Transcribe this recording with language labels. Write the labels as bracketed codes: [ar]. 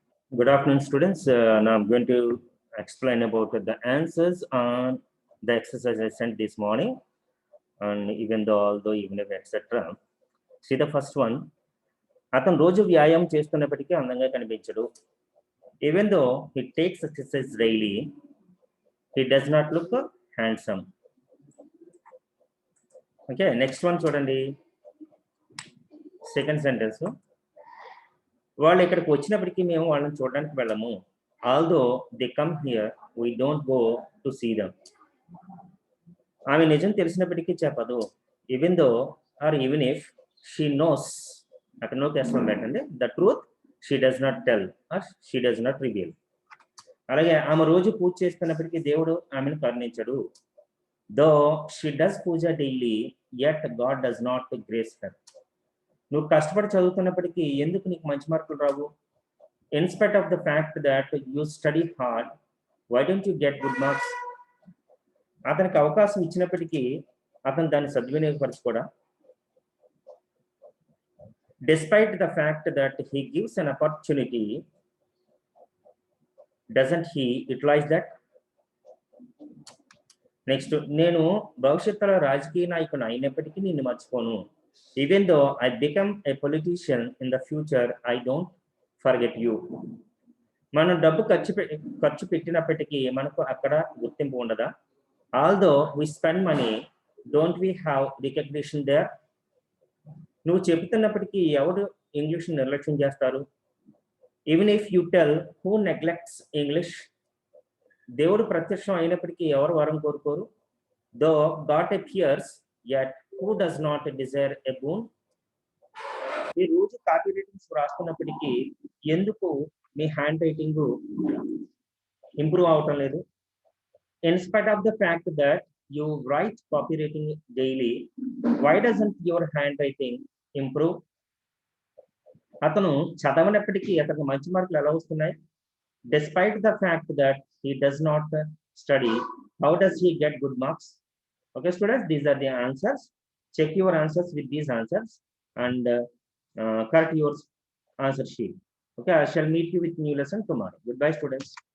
[en] Good afternoon, students. Now I'm going to explain about the answers on the exercise I sent this morning, and even though, although, even if, etc. See the first one. [te] అతను రోజు వ్యాయామం చేస్తున్నప్పటికీ అందంగా కనిపించడు. [en] Even though he takes exercise daily, he does not look handsome. Okay, next one చూడండి. Second sentence. [te] వాళ్ళు ఇక్కడికి వచ్చినప్పటికీ మేము వాళ్ళని చూడడానికి వెళ్ళము. [en] Although they come here we don't go to see them. [te] ఆమె నిజం తెలిసినప్పటికీ చెప్పదు. [en] Even though or even if she knows, అక్కడ నో క్యాస్ట్రం పెట్టండి, the truth she does not tell or she does not reveal. [te] అలాగే ఆమె రోజు పూజ చేస్తున్నప్పటికీ దేవుడు ఆమెను కరుణించడు. [en] Though she does puja daily yet God does not grace her. [te] నువ్వు కష్టపడి చదువుతున్నప్పటికీ ఎందుకు నీకు మంచి మార్కులు రావు? [en] In spite of the fact that you study hard, why don't you get good marks? [te] అతనికి అవకాశం ఇచ్చినప్పటికీ అతను దాన్ని సద్వినియోగపరచుకోడా? [en] Despite the fact that he gives an opportunity, doesn't he utilize that? [te] Next, నేను భవిష్యత్తులో రాజకీయ నాయకుని అయినప్పటికీ నిన్ను మర్చిపోను. [en] Even though I become a politician in the future, I don't forget you. [te] మనం డబ్బు ఖర్చు పెట్టినప్పటికీ మనకు అక్కడ గుర్తింపు ఉండదా? [en] Although we spend money, don't we have recognition there? [te] నువ్వు చెబుతున్నప్పటికీ ఎవరు ఇంగ్లీష్ నిర్లక్ష్యం చేస్తారు? [en] Even if you tell, who neglects English? [te] దేవుడు ప్రత్యక్షం అయినప్పటికీ ఎవరు వరం కోరుకోరు? [en] Though God appears, yet who does not desire a boon? [te] మీ రోజు కాపీ రైటింగ్స్ రాస్తున్నప్పటికీ ఎందుకు మీ హ్యాండ్ రైటింగ్ ఇంప్రూవ్ అవటం లేదు? [en] In spite of the fact that you write copy writing daily, why doesn't your handwriting improve? [te] అతను చదవనప్పటికీ అతనికి మంచి మార్కులు ఎలా వస్తున్నాయి? [en] Despite the fact that he does not study, how does he get good marks? Okay, students, these are the answers. Check your answers with these answers and correct your answer sheet. Okay, I shall meet you with new lesson tomorrow. Goodbye, students.